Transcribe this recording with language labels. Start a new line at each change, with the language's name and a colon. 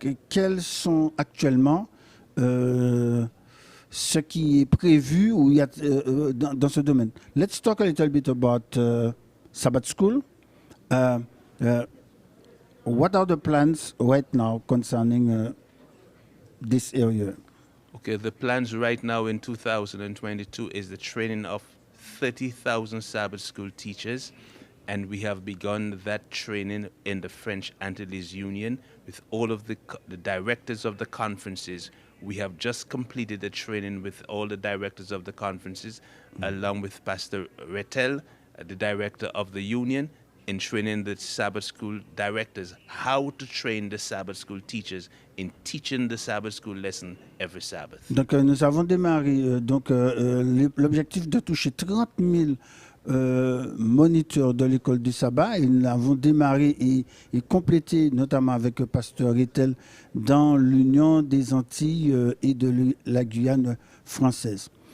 French: Quels sont actuellement ce qui est prévu ou il y a, dans ce domaine?
English: Let's talk a little bit about Sabbath school. What are the plans right now concerning this area? Okay, the plans right now in 2022 is the training of 30,000 Sabbath school teachers, and we have begun that training in the French Antilles Union with all of the directors of the conferences. We have just completed the training with all the directors of the conferences, along with Pastor Rettel, the director of the union, in training the Sabbath school directors how to train the Sabbath school teachers in teaching the Sabbath school lesson every Sabbath.
French: Donc nous avons démarré l'objectif de toucher 30 000 moniteurs de l'école du sabbat, et nous l'avons démarré et complété notamment avec Pasteur Rettel dans l'Union des Antilles et de la Guyane française.